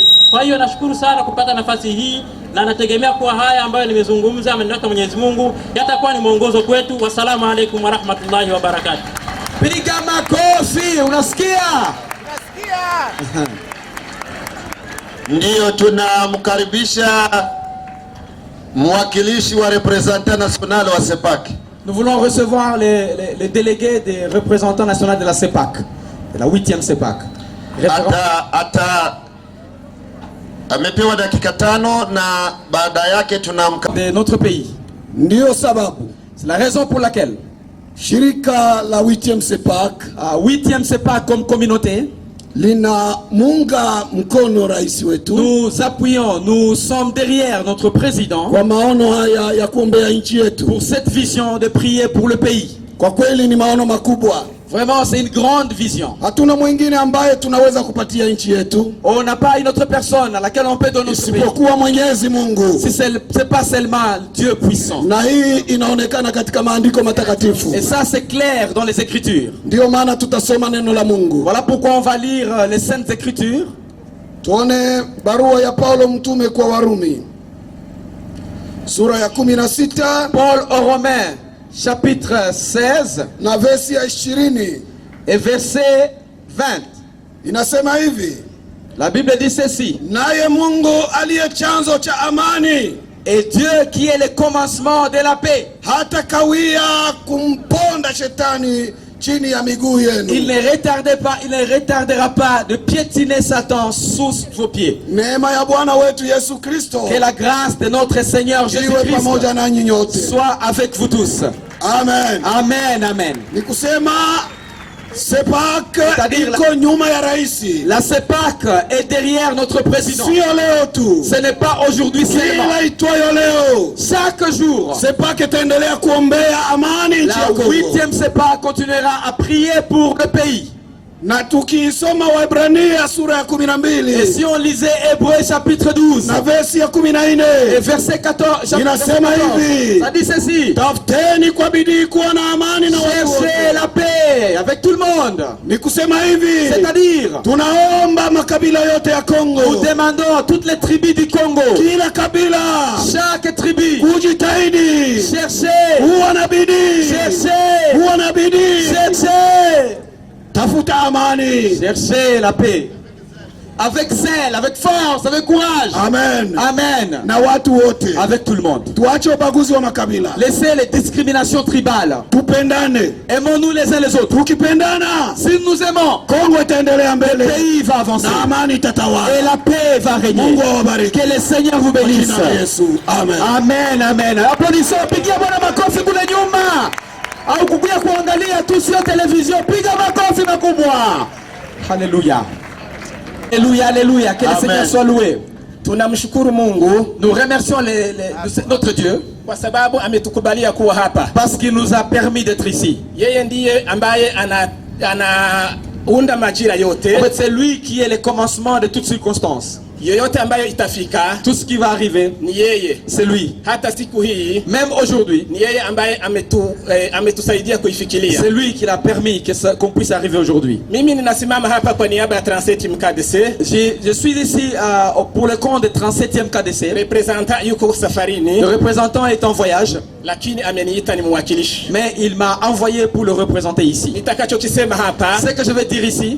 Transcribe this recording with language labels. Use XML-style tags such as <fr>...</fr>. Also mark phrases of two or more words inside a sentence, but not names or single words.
<sw>Kwa hiyo nashukuru sana kupata nafasi hii, na nategemea kuwa haya ambayo nimezungumza amenileta Mwenyezi Mungu yatakuwa ni mwongozo kwetu. Wassalamu alaikum wa rahmatullahi wa barakatuh. Piga makofi, unasikia? Ndiyo, tunamkaribisha mwakilishi wa</sw> <fr>representant national</fr> <sw>wa CEPAC.</sw> <fr>Nous voulons recevoir les délégués des représentants nationaux de la CEPAC, de la 8e CEPAC.</fr> <sw>Amepewa dakika 5 na baada yake</sw> <fr>de notre pays.</fr> <sw>Ndio sababu,</sw> <fr>c'est la raison pour laquelle</fr> <sw>shirika la 8e CEPAC,</sw> <fr>8e CEPAC comme communauté,</fr> <sw>lina munga mkono rais wetu.</sw> <fr>Nous appuyons, nous sommes derrière notre président</fr> <sw>kwa maono haya ya kuombea nchi yetu,</sw> <fr>pour cette vision de prier pour le pays.</fr> <sw>Kwa kweli ni maono makubwa.</sw> <fr>Vraiment, c'est une grande vision.</fr> <sw>Hatuna mwingine ambaye tunaweza kupatia nchi yetu.</sw> <fr>On n'a pas une autre personne à laquelle on peut donner notre pays.</fr> <sw>Isipokuwa Mwenyezi Mungu.</sw> <fr>C'est pas seulement Dieu puissant.</fr> <sw>Na hii inaonekana katika maandiko matakatifu.</sw> <fr>Et ça c'est clair dans les Écritures.</fr> <sw>Ndio maana tutasoma neno la Mungu.</sw> <fr>Voilà pourquoi on va lire les Saintes Écritures.</fr> <sw>Tuone barua ya Paulo mtume kwa Warumi, sura ya 16.</sw> <fr>Paul aux Romains chapitre 16</fr> <sw>na versi ya 20</sw> <fr>et verset 20.</fr> <sw>Inasema hivi,</sw> <fr>la Bible dit ceci:</fr> <sw>naye Mungu aliye chanzo cha amani,</sw> <fr>et Dieu qui est le commencement de la paix,</fr> <sw>hata kawia kumponda shetani chini ya miguu yenu.</sw> <fr>Il ne retardera pas de piétiner Satan sous vos pieds.</fr> <sw>Neema ya Bwana wetu Yesu Kristo,</sw> <fr>que la grâce de notre Seigneur Jésus-Christ</fr> <sw>pamoja nanyi nyote,</sw> <fr>soit avec vous tous. Amen. Amen, amen.</fr> <sw>Nikusema CEPAC iko nyuma ya raisi.</sw> <fr>La CEPAC est derrière notre président.</fr> <sw>Sio leo tu.</sw> <fr>Ce n'est pas aujourd'hui seulement.</fr> <sw>Kila itwayo leo,</sw> <fr>chaque jour,</fr> <sw>CEPAC itaendelea kuombea amani nchi ya Kongo.</sw> <fr>La 8e CEPAC continuera à prier pour le pays.</fr> <sw>Na tukisoma Waebrania sura ya 12,</sw> <fr>et si on lisait Hébreux chapitre 12</fr> <sw>na versi ya 14</sw> <fr>et verset 14,</fr> <sw>inasema hivi,</sw> <fr>ça dit ceci:</fr> <sw>tafuteni kwa bidii kuwa na amani na watu wote.</sw> <fr>Cherchez la paix avec tout le monde.</fr> <sw>Ni kusema hivi,</sw> <fr>c'est-à-dire</fr> <sw>tunaomba makabila yote ya Kongo,</sw> <fr>nous demandons à toutes les tribus du Congo,</fr> <sw>kila kabila,</sw> <fr>chaque tribu,</fr> <sw>kujitahidi,</sw> <fr>cherchez,</fr> <sw>kuwa na bidii,</sw> <fr>cherchez,</fr> <sw>kuwa na bidii,</sw> <fr>cherchez,</fr> <sw>tafuta amani,</sw> <fr>cherchez la paix. avec zèle, avec force, avec courage. Amen. Amen.</fr> <sw>Na watu wote.</sw> <fr>Avec tout le monde.</fr> <sw>Tuache ubaguzi wa makabila.</sw> <fr>Laissez les discriminations tribales.</fr> <sw>Tupendane.</sw> <fr>Aimons-nous les uns les autres.</fr> <sw>Tukipendana,</sw> <fr>Si nous aimons,</fr> <sw>Kongo itaendelea</sw> <fr>le</fr> <sw>mbele.</sw> <fr>pays va avancer.</fr> <sw>Na amani itatawala.</sw> <fr>Et la paix va régner.</fr> <sw>Mungu awabariki.</sw> <fr>Que le Seigneur vous bénisse.</fr> <sw>Kwa jina la Yesu. Amen. Amen, amen. Applaudissons, pigia Bwana makofi kule nyuma. Au kukuja kuangalia tu sio television, piga makofi makubwa. Haleluya.</sw> <fr>Alléluia, alléluia. Que le Amen. Seigneur soit loué.</fr> <sw>Tunamshukuru Mungu</sw> <fr>Nous remercions notre Dieu</fr> <sw>kwa sababu ametukubalia kuwa hapa.</sw> <fr>parce qu'il nous a permis d'être ici.</fr> <sw>Yeye ndiye ambaye anaunda majira yote.</sw> <fr>En fait, c'est lui qui est le commencement de toutes circonstances.</fr> <sw>Yoyote ambayo itafika</sw> <fr>Tout ce qui va arriver,</fr> <sw>ni yeye.</sw> <fr>c'est lui.</fr> <sw>Hata siku hii</sw> <fr>Même aujourd'hui,</fr> <sw>ni yeye ambaye ametusaidia kuifikiria.</sw> <fr>c'est lui qui l'a permis qu'on puisse arriver aujourd'hui.</fr> <sw>Mimi ninasimama hapa kwa niaba ya Transit MKDC.</sw> <fr>Je suis ici pour le compte de 37e KDC.</fr> <sw>Representant yuko safarini,</sw> <fr>Le représentant est en voyage,</fr> <sw>lakini ameniita ni mwakilishi.</sw> <fr>mais il m'a envoyé pour le représenter ici.</fr> <sw>Nitakachokisema hapa</sw> <fr>Ce que je vais dire ici,</fr>